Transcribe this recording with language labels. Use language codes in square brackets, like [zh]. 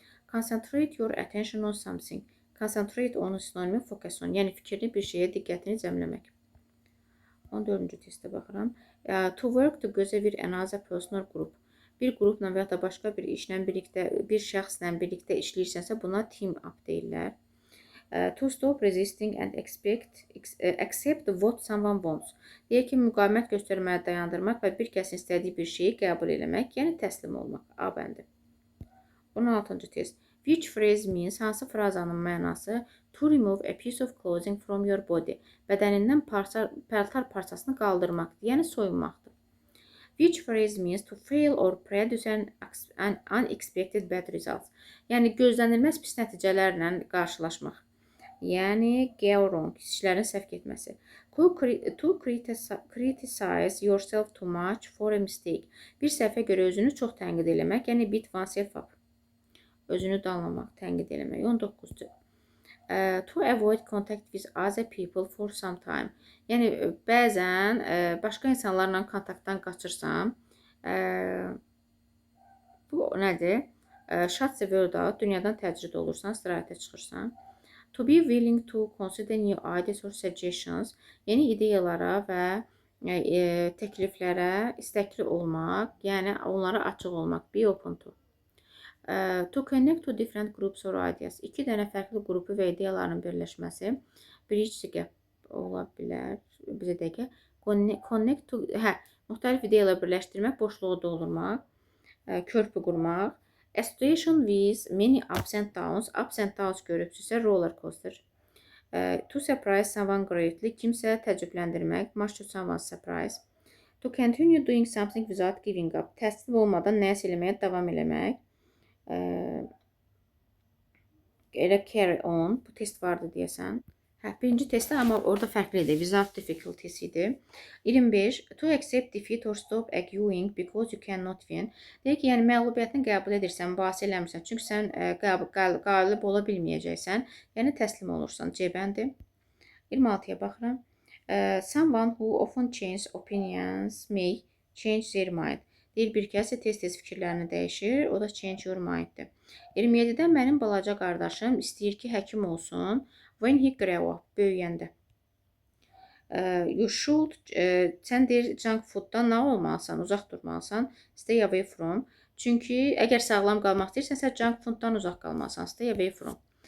[en] Concentrate your attention on something. [az] Concentrate onun sinonimi focus on, yəni fikrini bir şeyə diqqətini cəmləmək. 14-cü testə baxıram. [en] To work together with another person or group. [az] Bir qrupla və ya da başqa bir işlə birlikdə, bir şəxslə birlikdə işləyirsənsə, buna team up deyirlər. [en] To stop resisting and accept what someone wants. [az] Deyir ki, müqavimət göstərməyi dayandırmaq və bir kəsin istədiyi bir şeyi qəbul eləmək, yəni təslim olmaq. A bəndi. 16-cı test. [en] Which phrase means, [az] hansı frazanın mənası [en] to remove a piece of clothing from your body, [az] bədənindən paltar parçasını qaldırmaqdır, yəni soyunmaqdır. [en] Which phrase means to fail or produce an unexpected bad results, [az] yəni gözlənilməz pis nəticələrlə qarşılaşmaq, [en] yəni go wrong, [az] işlərin səhv getməsi. [en] To criticize yourself too much for a mistake, [az] bir səhvə görə özünü çox tənqid eləmək, [en] yəni beat oneself up. [az] Özünü danlamaq, tənqid eləmək. 19-cu. [en] To avoid contact with other people for some time. [az] Yəni, bəzən başqa insanlarla kontaktdan qaçırsan. Bu nədir? [en] Shut the world out, [az] dünyadan təcrid olursan, istirahətə çıxırsan. [en] To be willing to consider new ideas or suggestions. [az] Yeni ideyalara və təkliflərə istəkli olmaq, yəni onlara açıq olmaq. [en] Be open to. To connect to different groups or ideas. [az] İki dənə fərqli qrupu və ideyaların birləşməsi. [en] Bridge the gap [az] ola bilər. Bizə deyək ki, [en] connect to, [az] müxtəlif ideyalar birləşdirmək, boşluğu doldurmaq, körpü qurmaq. [en] A station with many ups and downs. Ups and downs [az] görürsünüzsə, [en] roller coaster. To surprise someone greatly. [az] Kimsə təəccübləndirmək. [en] Much to someone's surprise. To continue doing something without giving up. [az] Təslim olmadan nəyisə eləməyə davam eləmək. Elə [en] carry on. [az] Bu test vardı deyəsən. Birinci testdə, amma orada fərqli idi. Without difficulties idi. 25. [en] To accept defeat or stop arguing because you cannot win. [az] Deyək ki, yəni məğlubiyyətini qəbul edirsən, mübahisə eləmirsən. Çünki sən qalib ola bilməyəcəksən. Yəni təslim olursan. C bəndi. 26-ya baxıram. [en] Someone who often changes opinions may change their mind. [az] Deyir, bir kəs tez-tez fikirlərini dəyişir, o da [en] change your mind-dir. [az] 27-də mənim balaca qardaşım istəyir ki, həkim olsun. [en] When he grow up, [az] böyüyəndə. [en] You should, [az] sən deyir, junk fooddan nə olmalısan, uzaq durmalısan, [en] stay away from. [az] Çünki əgər sağlam qalmaq istəyirsənsə, junk fooddan uzaq qalmalısan, stay away from.